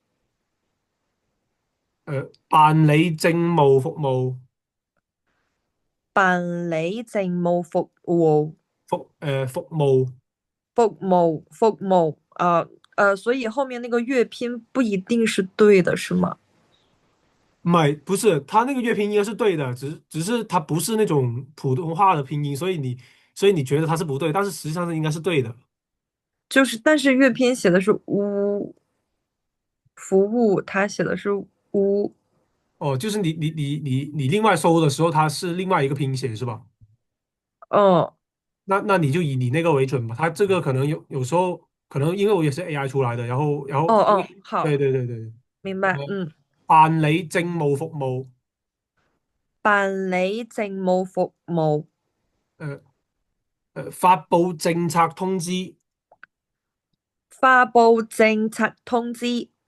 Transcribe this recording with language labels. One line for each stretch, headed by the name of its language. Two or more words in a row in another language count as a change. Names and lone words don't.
Chinese: 辦理政務服務。辦理政務服務。服務。服務所以後面那個粵拼不一定是對的，是嗎？唔係，不是，他那個粵拼應該是對的，只是它不是那種普通話的拼音，所以你覺得它是不對，但是實際上是應該是對的。就是，但是粵拼寫的是服務，他寫的是烏。哦，就是你另外搜的時候，它是另外一個拼寫是吧？哦那你就以你那個為準吧。它這個可能有時候可能因為我也是 AI 出來的，然後因為好，對對對對。明白。辦理政務服務。辦理政務服務。發布政策通知。發布政策通知。